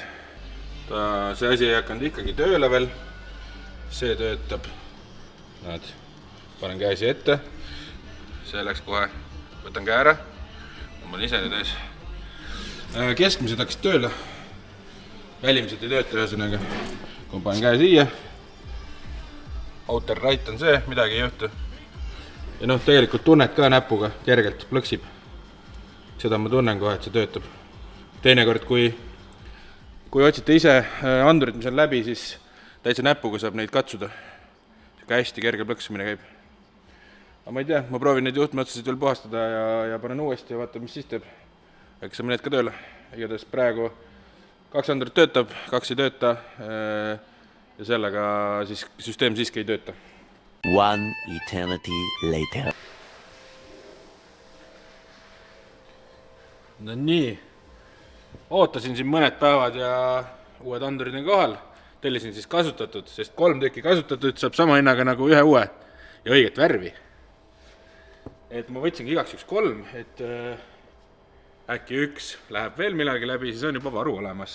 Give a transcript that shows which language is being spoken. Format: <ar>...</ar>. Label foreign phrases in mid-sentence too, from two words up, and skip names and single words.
<et>See asi ei hakanud ikkagi tööle veel, see töötab, näed, panen käe siia ette, see läks kohe, võtan käe ära, ma olen ise nüüd ees. Keskmised hakkasid tööle, välimised ei tööta ühesõnaga, kui panen käe siia,</et> <en>outer right</en> <et>on see, midagi ei juhtu. Ja noh, tegelikult tunned ka näpuga, kergelt plõksib. Seda ma tunnen kohe, et see töötab. Teinekord, kui otsite ise andurit, mis on läbi, siis täitsa näpuga saab neid katsuda. Hästi kerge plõksimine käib. Aga ma ei tea, ma proovin neid juhtmeotsasid veel puhastada ja panen uuesti ja vaata, mis siis teeb. Äkki saame need ka tööle. Igatahes praegu 2 andurit töötab, 2 ei tööta ja sellega siis süsteem siiski ei tööta.</et> <en>One eternity later.</en> <et>No nii, ootasin siin mõned päevad ja uued andurid on kohal. Tellisin siis kasutatud, sest 3 tükki kasutatud saab sama hinnaga nagu 1 uue ja õiget värvi. Et ma võtsingi igaks üks 3, et äkki 1 läheb veel millalgi läbi, siis on juba varu olemas.</et>